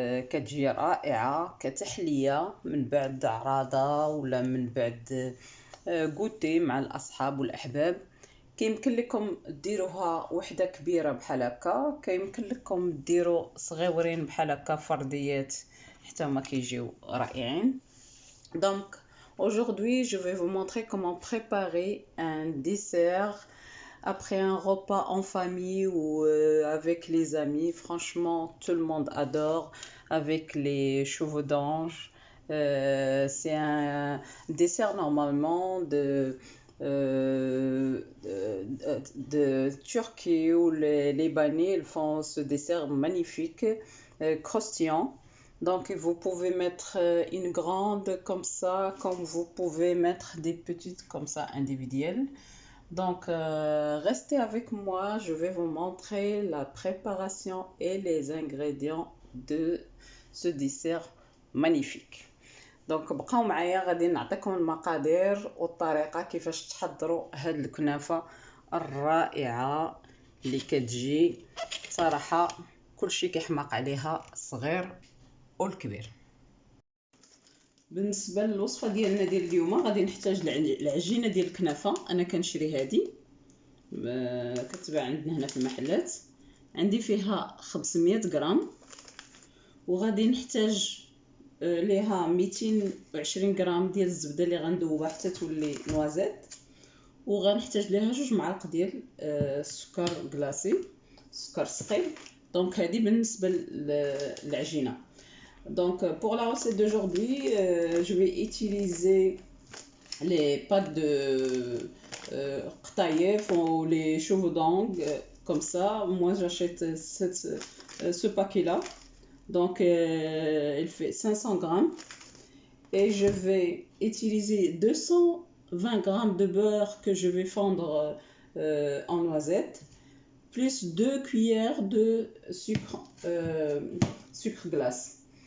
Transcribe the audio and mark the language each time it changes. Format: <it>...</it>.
<ar>كتجي رائعه كتحليه من بعد عراضه ولا من بعد غوتي مع الاصحاب والاحباب. كيمكن لكم ديروها وحده كبيره بحال هكا، كيمكن لكم ديروا صغيورين بحال هكا فرديات حتى هما كيجيو رائعين.</ar> <fr>Donc aujourd'hui je vais vous montrer comment préparer un dessert après un repas en famille ou avec les amis. Franchement tout le monde adore, avec les cheveux d'ange. C'est un dessert normalement de Turquie, où les Libanais ils font ce dessert magnifique, croustillant. Donc vous pouvez mettre une grande comme ça, comme vous pouvez mettre des petites comme ça individuelles. Donc restez avec moi, je vais vous montrer la préparation et les ingrédients de ce dessert magnifique.</fr> <ar>دونك بقاو معايا، غادي نعطيكم المقادير والطريقه كيفاش تحضروا هاد الكنافه الرائعه اللي كتجي صراحه كلشي كيحماق عليها، الصغير والكبير. بالنسبه للوصفه ديالنا ديال اليوم غادي نحتاج العجينه ديال الكنافه. انا كنشري هذه كتباع عندنا هنا في المحلات، عندي فيها 500 غرام، وغادي نحتاج ليها 220 غرام ديال الزبده اللي غندوبها حتى تولي نوازيت، وغنحتاج ليها 2 معالق ديال السكر كلاصي، سكر ثقيل. دونك هذه بالنسبه للعجينه.</ar> <fr>Donc pour la recette d'aujourd'hui, je vais utiliser les pâtes de Qtaïef ou les cheveux d'angle, comme ça. Moi j'achète ce paquet là, donc il fait 500 grammes, et je vais utiliser 220 grammes de beurre que je vais fondre en noisette, plus 2 cuillères de sucre glace.</fr>